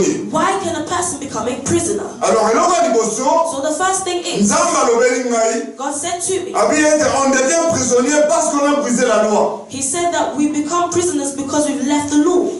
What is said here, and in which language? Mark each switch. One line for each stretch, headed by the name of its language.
English: Why can a person become a prisoner? So the first thing is, God said to me,
French: on devient prisonnier parce qu'on a brisé la loi.
English: He said that we become prisoners because we've left the law.